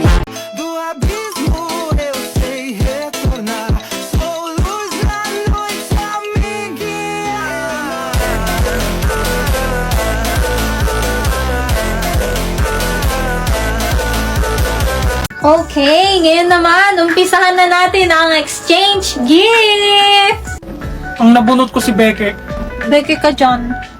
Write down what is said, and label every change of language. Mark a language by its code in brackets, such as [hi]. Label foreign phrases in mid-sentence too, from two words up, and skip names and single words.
[pt] Do abismo eu sei retornar. Sou luz da noite, amiguinha. [tl] Okay, ngayon naman, umpisahan na natin ang exchange gift! Ang nabunot ko si Beke. Beke ka dyan.